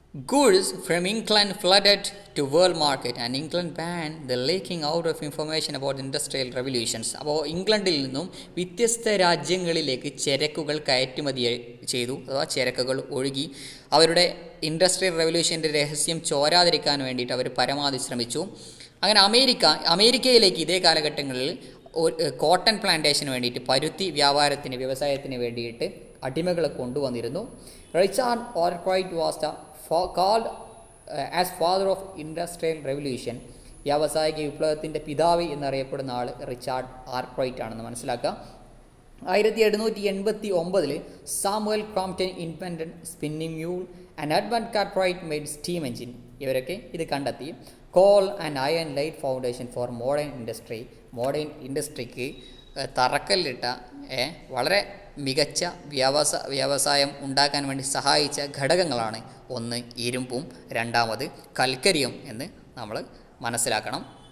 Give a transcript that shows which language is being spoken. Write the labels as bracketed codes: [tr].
[en] Goods from England flooded to world market and England banned the leaking out of information about industrial revolutions. [ml] അപ്പോൾ ഇംഗ്ലണ്ടിൽ നിന്നും വ്യത്യസ്ത രാജ്യങ്ങളിലേക്ക് ചരക്കുകൾ കയറ്റുമതി ചെയ്തു, അഥവാ ചരക്കുകൾ ഒഴുകി. അവരുടെ ഇൻഡസ്ട്രിയൽ റെവല്യൂഷൻ്റെ രഹസ്യം ചോരാതിരിക്കാൻ വേണ്ടിയിട്ട് അവർ പരമാവധി ശ്രമിച്ചു. അങ്ങനെ അമേരിക്കയിലേക്ക് ഇതേ കാലഘട്ടങ്ങളിൽ കോട്ടൺ പ്ലാന്റേഷന് വേണ്ടിയിട്ട്, പരുത്തി വ്യവസായത്തിന് വേണ്ടിയിട്ട് അടിമകളെ കൊണ്ടുവന്നിരുന്നു. [en] Richard Arkwright was the called as father of industrial revolution. [ml] വ്യാവസായിക വിപ്ലവത്തിൻ്റെ പിതാവ് എന്നറിയപ്പെടുന്ന ആൾ റിച്ചാർഡ് ആർക്രൈറ്റ് ആണെന്ന് മനസ്സിലാക്കുക. [en] 1789 Samuel Crompton invented spinning mule and Edmund Cartwright made steam engine. [ml] ഇവരൊക്കെ ഇത് കണ്ടെത്തി. [en] coal and iron laid foundation for modern ഇൻഡസ്ട്രിക്ക് [ml] തറക്കല്ലിട്ട വളരെ മികച്ച വ്യവസായം ഉണ്ടാക്കാൻ വേണ്ടി സഹായിച്ച ഘടകങ്ങളാണ് ഒന്ന് ഇരുമ്പും രണ്ടാമത് കൽക്കരിയും എന്ന് നമ്മൾ മനസ്സിലാക്കണം.